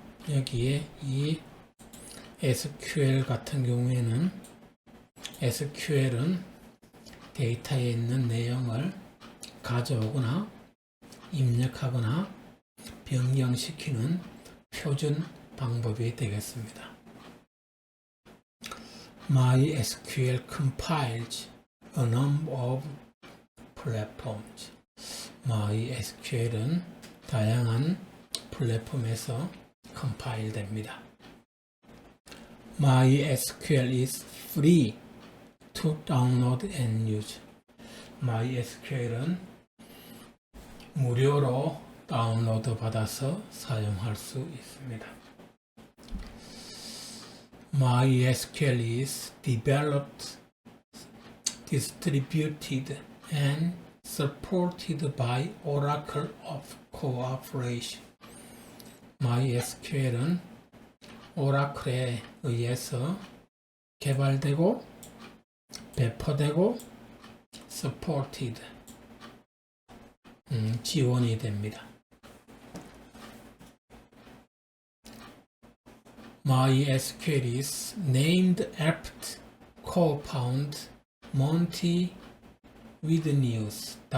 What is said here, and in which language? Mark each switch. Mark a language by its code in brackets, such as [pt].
[ko] 여기에 이 SQL 같은 경우에는 SQL은 데이터에 있는 내용을 가져오거나 입력하거나 변경시키는 표준 방법이 되겠습니다. [en] MySQL compiles a number of platforms. [ko] MySQL은 다양한 플랫폼에서 컴파일 됩니다. [en] MySQL is free to download and use. [ko] MySQL은 무료로 다운로드 받아서 사용할 수 있습니다. [en] MySQL is developed, distributed, and supported by Oracle of Cooperation. [ko] MySQL은 오라클에 의해서 개발되고 배포되고 supported 지원이 됩니다. [en] MySQL is named after co-founder Monty Widnews.